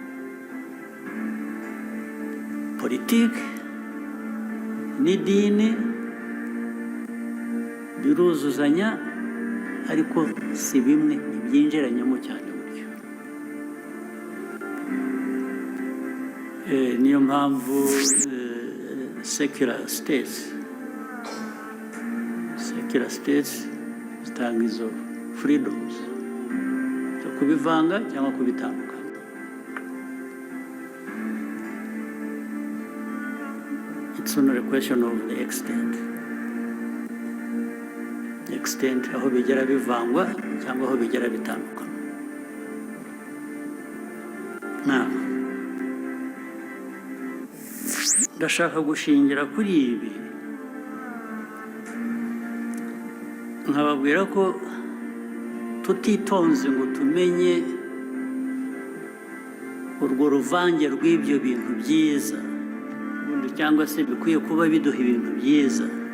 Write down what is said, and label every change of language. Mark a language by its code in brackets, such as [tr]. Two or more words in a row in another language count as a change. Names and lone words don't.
[rw] Politiki n'idini biruzuzanya ariko si bimwe, ibyinjiranyamo cyane buryo. Niyo mpamvu [en] secular states [rw] zitanga izo freedoms zo kubivanga cyangwa kubitandukanya. [en] It's not a question of the extent [rw] aho bigera bivangwa cyangwa aho bigera bitandukana. Ndashaka gushingira kuri ibi nkababwira ko tutitonze ngo tumenye urwo ruvange rw'ibyo bintu byiza cyangwa se bikwiye kuba biduha ibintu byiza,